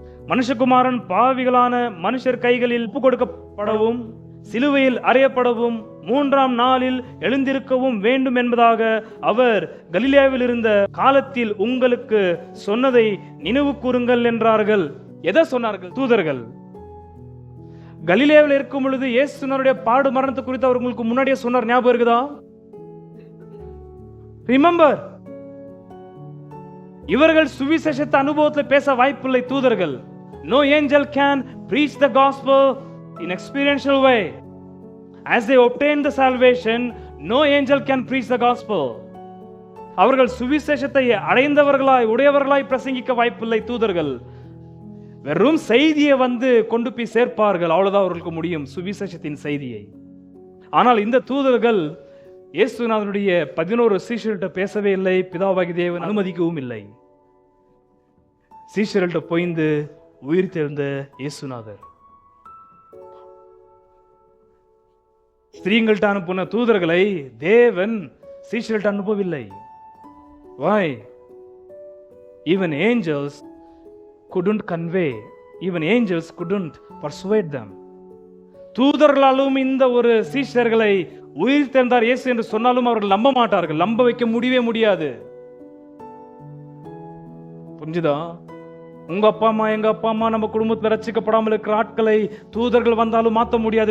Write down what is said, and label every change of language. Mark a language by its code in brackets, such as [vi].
[ta] மனுஷகுமாரன் பாவிகளான மனுஷர் கைகளில் ஒப்பு கொடுக்கப்படவும் சிலுவையில் அறையப்படவும் 3ஆம் நாளில் எழுந்திருக்கவும் வேண்டும் என்பதாக அவர் கலிலேயாவில் இருந்த காலத்தில் உங்களுக்கு சொன்னதை நினைவு கூறுங்கள் என்றார்கள். எதை சொன்னார்கள் தூதர்கள்? கலிலேயாவில் இருக்கும் பொழுது இயேசுவினுடைய பாடு மரணத்தை குறித்து அவர் உங்களுக்கு முன்னாடியே சொன்னார். ஞாபகம் இருக்குதா? ரிமெம்பர். இவர்கள் சுவிசேஷத்தை அனுபவத்தில் பேச வாய்ப்பில்லை. தூதர்கள். [en] No angel can preach the gospel in experiential way. As they obtain the salvation, no angel can preach the gospel. [ta] அவர்கள் சுவிசேஷத்தை அடைந்தவர்களாய் உடையவர்களாய் பிரசங்கிக்க வாய்ப்பில்லை. தூதர்கள் வெறும் செய்தியை கொண்டு போய் சேர்ப்பார்கள். அவ்வளவுதான் அவர்களுக்கு முடியும், சுவிசேஷத்தின் செய்தியை. ஆனால் இந்த தூதர்கள் இயேசுநாதனுடைய 11 சீஷர்கள்ட்ட பேசவே இல்லை. பிதாவாகிய தேவன் அனுமதிக்கவும் இல்லை. சீஷர்கள்ட்ட போய்ந்து உயிர் தெழுந்த இயேசுநாதர் ஸ்திரீங்கள்ட்ட அனுப்பின தூதர்களை தேவன் சீஷர்கள்ட்ட அனுப்பவில்லை. [en] Why? Even angels couldn't convey, even angels couldn't persuade them. [ta] தூதர்களாலும் இந்த ஒரு சீஷர்களை உயிர் தெழுந்தார் இயேசு என்று சொன்னாலும் அவர்கள் நம்ப மாட்டார்கள். நம்ப வைக்க முடியவே முடியாது. புரிஞ்சுதா? உங்க அப்பா அம்மா, எங்க அப்பா அம்மா, நம்ம குடும்பத்துல ரட்சிக்கப்படாமல் இருக்கிற ஆட்களை தூதர்கள் வந்தாலும் மாத்த முடியாது.